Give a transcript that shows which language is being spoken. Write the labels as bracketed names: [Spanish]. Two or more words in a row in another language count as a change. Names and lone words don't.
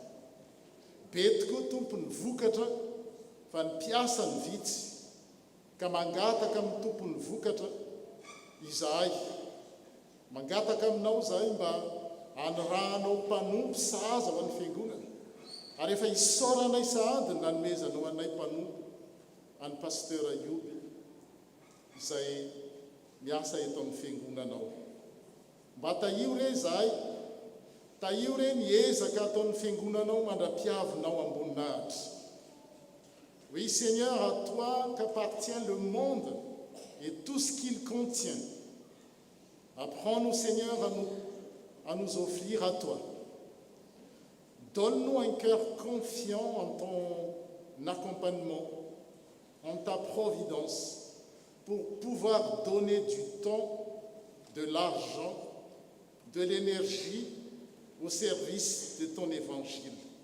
[Malagasy] Be tokoa tompo ny vokatra fa ny mpiasa ny vitsy, ka mangataka amin'ny tompo ny vokatra izahay, mangataka aminao zahay mba anorahanao mpanompo sahaza ho an'ny fiangonana, ary efa isaoranay sahady nanomezanao anay mpanompo any pasteur Ioby izay miasa eto amin'ny fiangonanao. Mba tahio re zahay, tahio re ny ezaka ataon'ny fiangonanao mandra-piavinao amboninahitra. [French] Oui Seigneur, à toi qu'appartient le monde et tout ce qu'il contient. Apprends-nous Seigneur à nous offrir à toi. Donne-nous un cœur confiant en ton accompagnement, en ta providence, pour pouvoir donner du temps, de l'argent, de l'énergie au service de ton évangile.